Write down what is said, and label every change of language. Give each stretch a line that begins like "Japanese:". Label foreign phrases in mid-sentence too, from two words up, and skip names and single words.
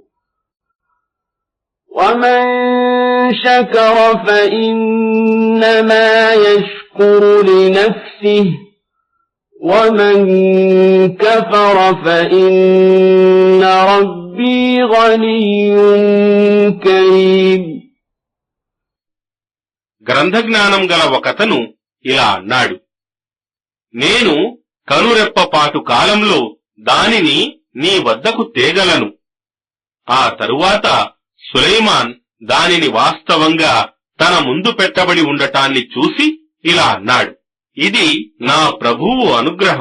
Arabic: ومن شكر فإنما يشكر لنفسه ومن كفر فإن ربي غني كريم.
Telugu: గ్రంథజ్ఞానం గల ఒకతను ఇలా అన్నాడు, నేను కనురెప్పపాటు కాలంలో దానిని నీ వద్దకు తేగలను. ఆ తరువాత సులైమాన్ దానిని వాస్తవంగా తన ముందు పెట్టబడి ఉండటాన్ని చూసి ఇలా అన్నాడు, ఇది నా ప్రభువు అనుగ్రహం.